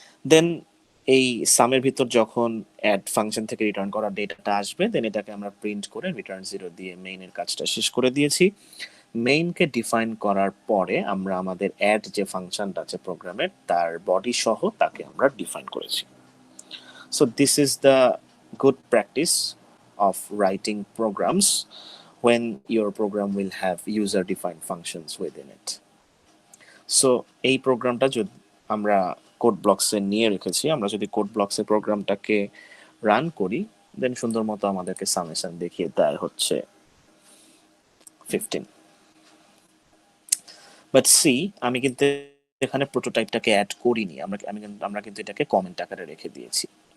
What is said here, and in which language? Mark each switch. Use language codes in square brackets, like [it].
[bn] দেন এই সামের ভিতর যখন অ্যাড ফাংশন থেকে রিটার্ন করা ডেটাটা আসবে, দেন এটাকে আমরা প্রিন্ট করে রিটার্ন 0 দিয়ে মেইনের কাজটা শেষ করে দিয়েছি। মেইনকে ডিফাইন করার পরে আমরা আমাদের অ্যাড যে ফাংশনটা আছে প্রোগ্রামের তার বডি সহ তাকে আমরা ডিফাইন করেছি। [en] So this is the good practice of writing programs when your program will have user defined functions within it. [bn] So এই প্রোগ্রামটা যদি আমরা কোড ব্লকসে নিয়ে রেখেছি, আমরা যদি কোড ব্লকসে প্রোগ্রামটাকে রান করি, দেন সুন্দর মতো আমাদেরকে সামেশন দেখিয়ে দেয় হচ্ছে 15। বাট সি, আমি কিন্তু এখানে প্রোটোটাইপটাকে অ্যাড করিনি, আমরা কিন্তু এটাকে কমেন্ট আকারে রেখে দিয়েছি।